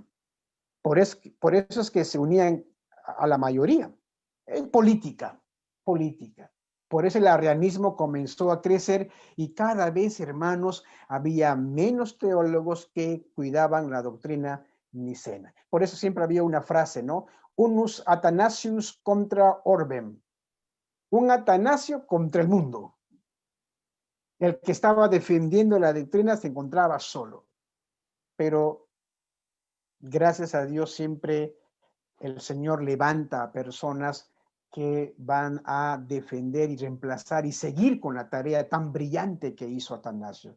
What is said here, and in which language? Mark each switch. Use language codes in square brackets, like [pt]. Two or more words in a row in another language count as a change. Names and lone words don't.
[es] Por eso es que se unían a la mayoría. Política, política. Por eso el arrianismo comenzó a crecer y cada vez, hermanos, había menos teólogos que cuidaban la doctrina nicena. Por eso siempre había una frase, ¿no? [la] Unus Athanasius contra orbem. [es] Un Atanasio contra el mundo. El que estaba defendiendo la doctrina se encontraba solo. Pero gracias a Dios siempre el Señor levanta a personas que van a defender y reemplazar y seguir con la tarea tan brillante que hizo Atanasio.